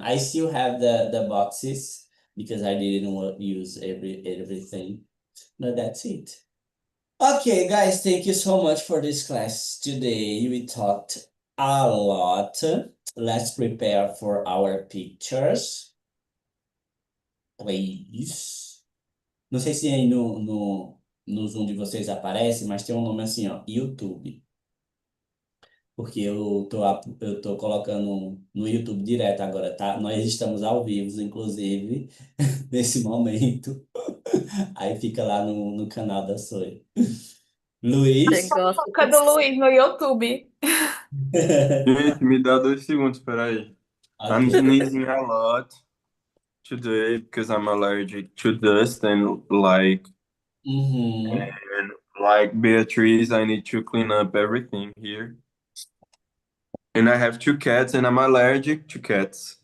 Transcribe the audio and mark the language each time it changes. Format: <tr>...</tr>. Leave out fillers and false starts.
<en>I still have the boxes because I didn't want to use everything. No, that's it. Okay, guys, thank you so much for this class today. We talked a lot. Let's prepare for our pictures. Please.</en> <pt>Não sei se aí no Zoom de vocês aparece, mas tem um nome assim, ó, YouTube. Porque eu tô colocando no YouTube direto agora, tá? Nós estamos ao vivo, inclusive, nesse momento. Aí fica lá no canal da Soy. Luiz? Fofoca do Luiz no YouTube. Gente, me dá 2 segundos, peraí.</pt> <en>I'm Ok. sneezing a lot today because I'm allergic to dust and Uhum. like Beatrice, I need to clean up everything here. And I have 2 cats and I'm allergic to cats.</en>